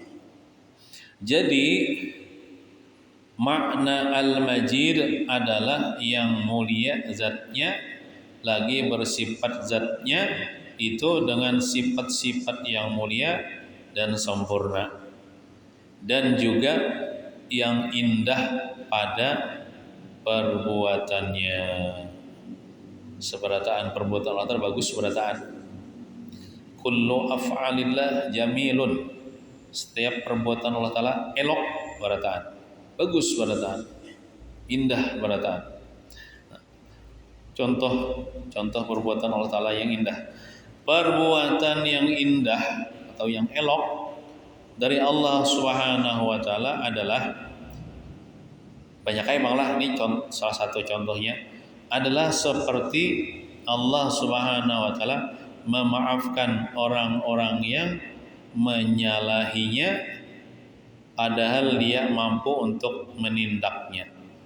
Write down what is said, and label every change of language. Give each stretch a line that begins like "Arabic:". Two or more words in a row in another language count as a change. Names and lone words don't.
Indonesian: Jadi makna Al-Majid adalah yang mulia zatnya, lagi bersifat zatnya itu dengan sifat-sifat yang mulia dan sempurna, dan juga yang indah pada perbuatannya. Seberataan perbuatan Allah Ta'ala bagus seberataan.
Arabic: Kullu af'alillah jamilun.
Indonesian: Setiap perbuatan Allah Ta'ala elok berataan, bagus berataan, indah berataan. Contoh perbuatan Allah Ta'ala yang indah. Perbuatan yang indah atau yang elok dari Allah
Arabic: Subhanahu wa taala
Indonesian: adalah banyak emang lah. Ini salah satu contohnya adalah seperti Allah
Arabic: Subhanahu wa taala
Indonesian: memaafkan orang-orang yang menyalahinya padahal dia mampu untuk menindaknya.